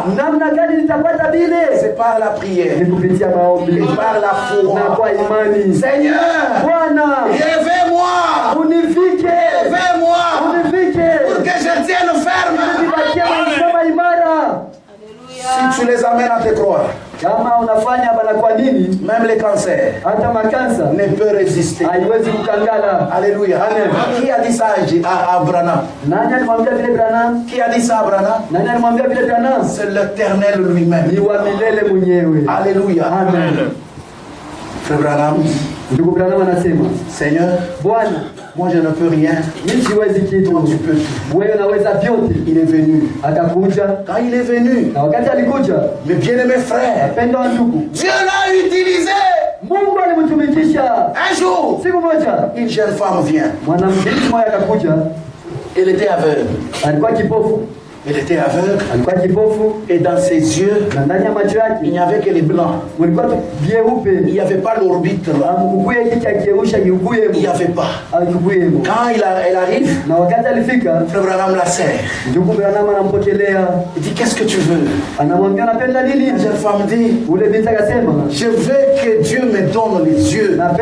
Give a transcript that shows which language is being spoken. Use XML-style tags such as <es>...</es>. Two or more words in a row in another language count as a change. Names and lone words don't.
<fr>C'est par la prière et par la foi. Seigneur, réveille-moi pour que je tienne ferme. Si tu les amènes à te croire,</fr> <sw>Kama unafanya bana kwa nini?</sw> <fr>Même les cancers.</fr> <sw>Hata makansa</sw> <fr>ne peut résister.</fr> <sw>Haiwezi kukangala.</sw> <fr>Alléluia. Amen. Qui a dit ça à Branham?</fr> <sw>Nani alimwambia vile Branham?</sw> <fr>Qui a dit ça à Branham?</fr> <sw>Nani alimwambia vile Branham?</sw> <fr>C'est l'Éternel lui-même.</fr> <sw>Ni wa milele mwenyewe.</sw> <fr>Alléluia.</fr> <sw>Amen.</sw> <fr>Frère Branham,</fr> <sw>ndugu Branham anasema,</sw> <fr>Seigneur,</fr> <sw>Bwana,</sw> <fr>moi je ne peux rien.</fr> <sw>Mimi siwezi kitu.</sw> <fr>Tu peux tout.</fr> <sw>Wewe unaweza vyote.</sw> <fr>Il est venu.</fr> <sw>Akakuja.</sw> <fr>Quand il est venu,</fr> <sw>na wakati alikuja,</sw> <fr>mes bien-aimés frères,</fr> <sw>wapendwa ndugu,</sw> <fr>Dieu l'a utilisé.</fr> <sw>Mungu alimtumikisha.</sw> <fr>Un jour,</fr> <sw>siku moja,</sw> <fr>une jeune femme vient.</fr> <sw>Mwanamke mmoja akakuja.</sw> <fr>Elle était aveugle.</fr> <sw>Alikuwa kipofu.</sw> <fr>Elle était aveugle.</fr> <sw>Alikuwa kipofu.</sw> <fr>Et dans ses yeux, il n'y avait que les blancs. Il n'y avait pas l'orbite là. Il n'y avait pas. Quand elle arrive, Frère Branham la serre. Il dit, qu'est-ce que tu veux? La jeune femme dit, je veux que Dieu me donne les yeux.</fr>